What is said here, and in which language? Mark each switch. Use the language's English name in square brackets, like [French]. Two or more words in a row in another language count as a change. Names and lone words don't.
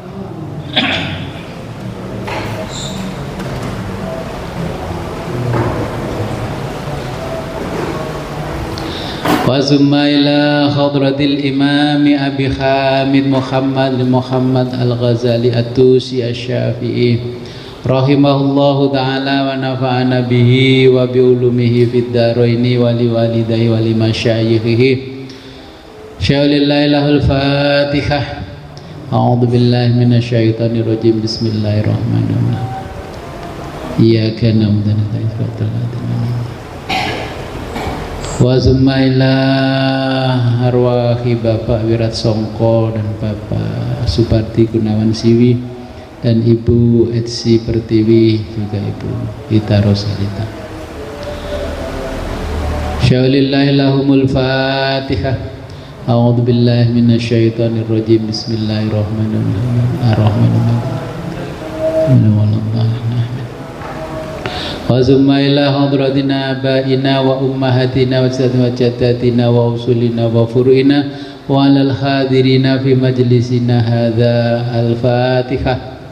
[Arabic] وثم إلى حضرة الإمام أبي حامد محمد الغزالي الطوسي الشافعي رحمه الله تعالى ونفعنا به وبعلومه في الدارين ولوالديه ولمشايخه. شيء لله له الفاتحة. أعوذ بالله من الشيطان الرجيم. بسم الله الرحمن الرحيم. إياك نعبد وإياك نستعين. وثم إلى أرواح [Indonesian] Bapak Wirat Songko dan Bapak Suparti Gunawan Siwi dan Ibu Etsi Pertiwi, juga Ibu Ita Rosalita. [Arabic] شيء لله لهم الفاتحة. أعوذ بالله من الشيطان الرجيم. بسم الله الرحمن الرحيم. وثم إلى حضرة آبائنا وأمهاتنا وجداتنا وأصولنا وفروعنا وعلى الحاضرين في مجلسنا هذا. الفاتحة.